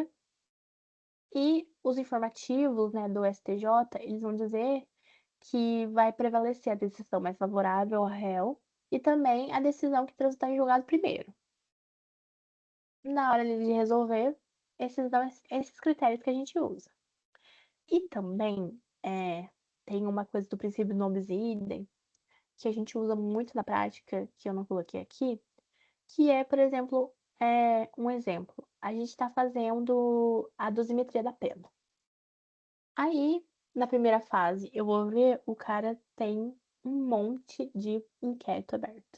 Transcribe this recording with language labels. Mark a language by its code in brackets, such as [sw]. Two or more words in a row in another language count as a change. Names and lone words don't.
[pt] E os informativos, né, do STJ, eles vão dizer que vai prevalecer a decisão mais favorável ao réu e também a decisão que transitar em julgado primeiro. Na hora de resolver, esses critérios que a gente usa. E também tem uma coisa do princípio [la] non bis in idem, [pt] que a gente usa muito na prática, que eu não coloquei aqui, que é, por exemplo, um exemplo. A gente está fazendo a dosimetria da pena. Aí, na primeira fase, eu vou ver, o cara tem um monte de inquérito aberto.